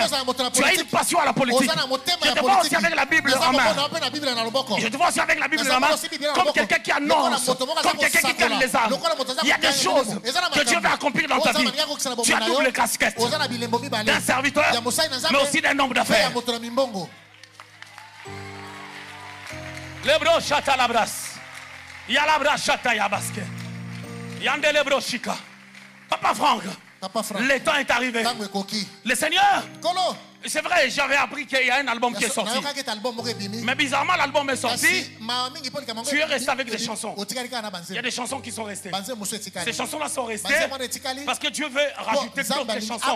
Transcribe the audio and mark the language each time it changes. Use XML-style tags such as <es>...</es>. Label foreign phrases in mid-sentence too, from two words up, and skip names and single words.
<fr>Tu as une passion à la politique. Je te vois aussi avec la Bible en main. Je te vois aussi avec la Bible en main comme quelqu'un qui annonce, comme quelqu'un qui calme les âmes. Il y a des choses que Dieu veut accomplir dans ta vie. Tu as double casquette d'un serviteur, mais aussi d'un homme d'affaires. Lebro chata labras. Yalabra chata yabaske. Yande lebro chika. Papa Franck. Le temps est arrivé. Le Seigneur. C'est vrai, j'avais appris qu'il y a un album qui est sorti. Mais bizarrement, l'album est sorti. Tu es resté avec des chansons. Il y a des chansons qui sont restées. Ces chansons-là sont restées parce que Dieu veut rajouter d'autres chansons.</fr>